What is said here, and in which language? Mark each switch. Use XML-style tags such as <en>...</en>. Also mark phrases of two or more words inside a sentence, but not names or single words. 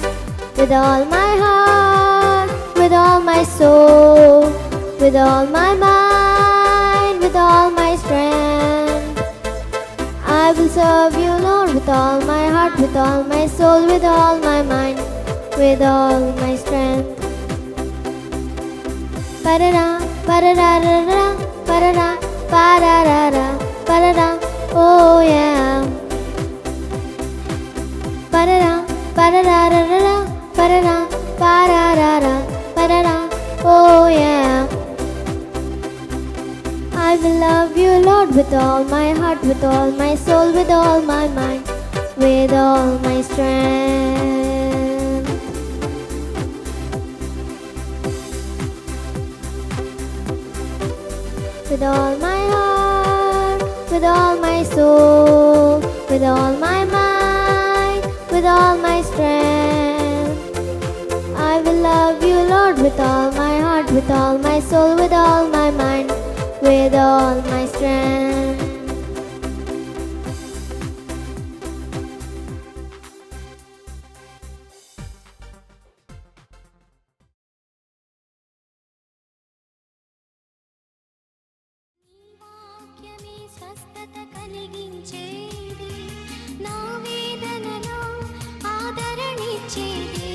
<en>With all my heart, with all my soul, with all my mind, with all my strength. I will serve you, Lord, with all my heart, with all my soul, with all my mind, with all my strength. Parara, pararara, parara, pararara, parara, oh yeah. Parara, pararara, parara, pararara, parara, oh yeah. I will love you, Lord, with all my heart, with all my soul, with all my mind, with all my strength. With all my heart, with all my soul, with all my mind, with all my strength. I will love you, Lord, with all my heart, with all my soul, with all my mind, with all my strength.</en> <te>వాక్యమే స్వస్థత కలిగించేది, నా వేదనలో ఆదరణిచ్చేది.</te>